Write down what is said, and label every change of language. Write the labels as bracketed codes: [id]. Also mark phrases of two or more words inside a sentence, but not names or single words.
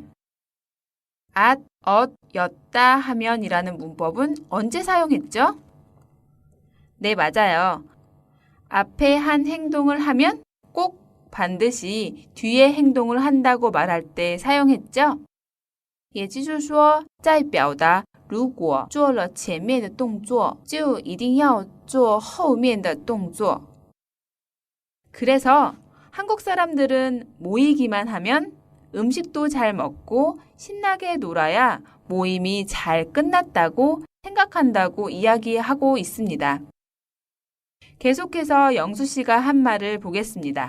[ko] at, 였다 하면이라는 문법은 언제 사용했죠? 네, 맞아요. 앞에 한 행동을 하면 꼭 반드시 뒤에 행동을 한다고 말할 때 사용했죠? [zh] 也就是说，在表达如果做了前面的动作，就一定要做后面的动作。 [ko] 그래서 한국 사람들은 모이기만 하면 음식도 잘 먹고 신나게 놀아야 모임이 잘 끝났다고 생각한다고 이야기하고 있습니다. 계속해서 영수 씨가 한 말을 보겠습니다.